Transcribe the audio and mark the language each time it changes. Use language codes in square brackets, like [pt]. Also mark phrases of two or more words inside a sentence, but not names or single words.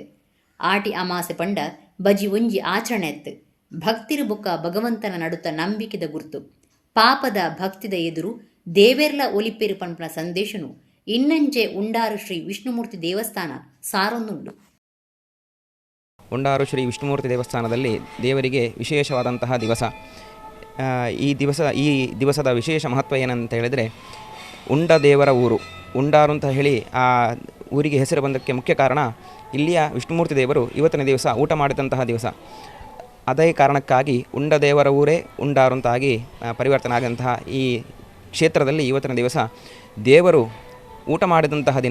[tcy] ಆಟಿ ಅಮಾಸೆ ಪಂಡ ಬಜಿ ಒಂಜಿ ಆಚರಣೆ ಎತ್ತು. ಭಕ್ತಿರು ಬೊಕ್ಕ ಭಗವಂತನ ನಡುತ್ತ ನಂಬಿಕೆದ ಗುರ್ತು. ಪಾಪದ ಭಕ್ತಿದ ಎದುರು ದೇವೇರ್ಲ ಒಲಿಪೇರು ಪಂಪನ ಸಂದೇಶನು ಇನ್ನಂಚೆ ಉಂಡಾರು ಶ್ರೀ ವಿಷ್ಣುಮೂರ್ತಿ ದೇವಸ್ಥಾನ ಸಾರೊಂದುಂಡು. [kn] ಉಂಡಾರು ಶ್ರೀ ವಿಷ್ಣುಮೂರ್ತಿ ದೇವಸ್ಥಾನದಲ್ಲಿ ದೇವರಿಗೆ ವಿಶೇಷವಾದಂತಹ ದಿವಸ. ಈ ದಿವಸದ ವಿಶೇಷ ಮಹತ್ವ ಏನಂತ ಹೇಳಿದರೆ, ಉಂಡ ದೇವರ ಊರು ಉಂಡಾರು ಅಂತ ಹೇಳಿ ಆ ಊರಿಗೆ ಹೆಸರು ಬಂದಕ್ಕೆ ಮುಖ್ಯ ಕಾರಣ ಇಲ್ಲಿಯ ವಿಷ್ಣುಮೂರ್ತಿ ದೇವರು ಇವತ್ತಿನ ದಿವಸ ಊಟ ಮಾಡಿದಂತಹ ದಿವಸ. ಅದೇ ಕಾರಣಕ್ಕಾಗಿ ಉಂಡ ದೇವರ ಊರೇ ಉಂಡಾರು ಅಂತಾಗಿ ಪರಿವರ್ತನೆ ಆದಂತಹ ಈ ಕ್ಷೇತ್ರದಲ್ಲಿ ಇವತ್ತಿನ ದಿವಸ ದೇವರು ಊಟ ಮಾಡಿದಂತಹ ದಿನ.